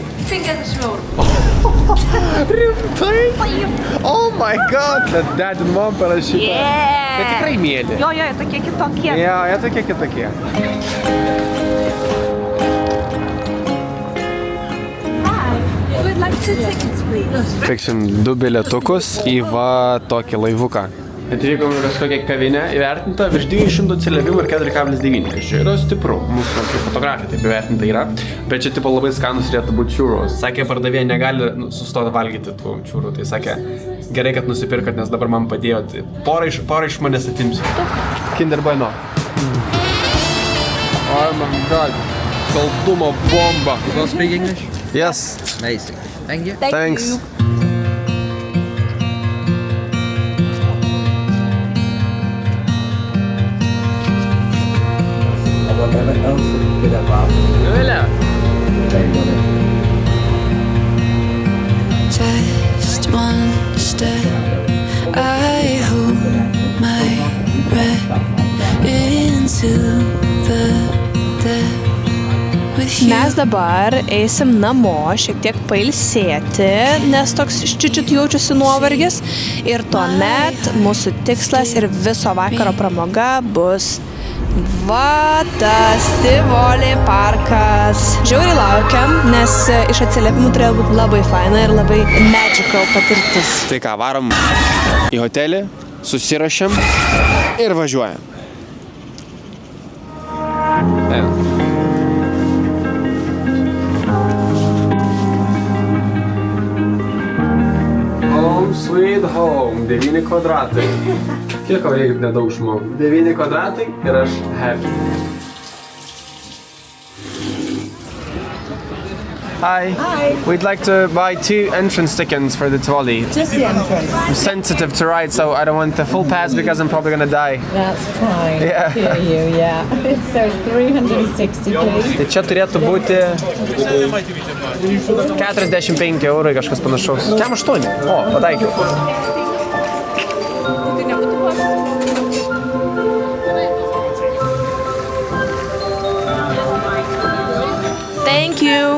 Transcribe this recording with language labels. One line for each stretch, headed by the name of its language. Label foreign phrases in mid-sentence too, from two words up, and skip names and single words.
Lithuanian: 50 eurų. Rimtai?
English: Oh my god!
Lithuanian: Bet
English: dad and mom
Lithuanian: parašyta. Bet tikrai mėly. Jo, jie tokie kitokie. Jo, jie tokie kitokie.
English: We'd like 2 tickets, please.
Lithuanian: Pirksim 2 bilietukus į va tokį laivuką. Atvykom į kažkokią kavinę, įvertinta virš 200 atsiliepimų ir 4,9. Čia yra stipru, mūsų fotografija taip įvertinta yra. Bet čia tipo labai skanus turėtų būti churros. Sakė, pardavėja negali sustoti valgyti tų churrų. Tai sakė, gerai, kad nusipirkat, nes dabar man padėjo. Porą iš manęs atimsiu. Kinder Bueno.
English: Oh my god.
Lithuanian: Saldumo bomba.
English: You don't speak English? Yes. Amazing. Thank you. Thanks. Nuvilė. Just one step, I hold my breath into the depth with you.
Lithuanian: Mes dabar eisim namo, šiek tiek pailsėti, nes toks čiučiut jaučiusi nuovargis. Ir tuomet mūsų tikslas ir viso vakaro pramoga bus va tas Tivoli parkas. Žiauriai laukiam, nes iš atsiliepimų turėjo būti labai faina ir labai magical patirtis. Tai ką, varom į hotelį, susirašėm ir važiuojam.
English: Home sweet home, 9 kvadratai.
Lithuanian: Kiek ko reikia nedaug žmogų? 9 kvadratai ir aš happy. Hi. Hi.
English: We'd like to buy 2 entrance tickets for the Tivoli. Just the entrance. I'm sensitive to ride, so I don't want the full pass because I'm probably gonna die. That's fine. Yeah. Hear you, yeah. So it's 360, please.
Lithuanian: Tai čia turėtų būti 45 eurai kažkas panašaus. Kem 8? O, pataikiau.
English: Thank you.